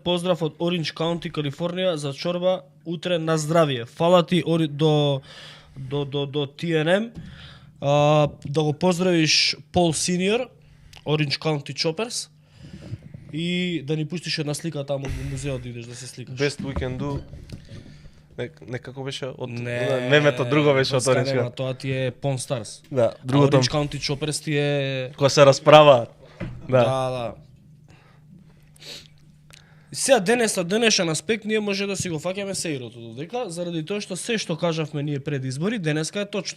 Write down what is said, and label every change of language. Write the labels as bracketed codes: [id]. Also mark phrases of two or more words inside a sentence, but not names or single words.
[mk] Поздрав од Оринџ Каунти, Калифорнија за чорба утре на здравие. Фала ти до TNM. Да го поздравиш Пол Сениор, Оринџ Каунти Чоперс, и да ни пуштиш една слика таму во музеот да идеш да се сликаш. [en] Best we can do. [mk] Некако беше од мемето, друго беше од Оринџ Каунти. Тоа ти е Pawn Stars. Да, другото. Оринџ Каунти Чоперс ти е Кога се расправаат. Да. Сега денешен аспект ние може да си го фаќаме сеирото додека, заради тоа што се што кажавме ние пред избори, денеска е точно.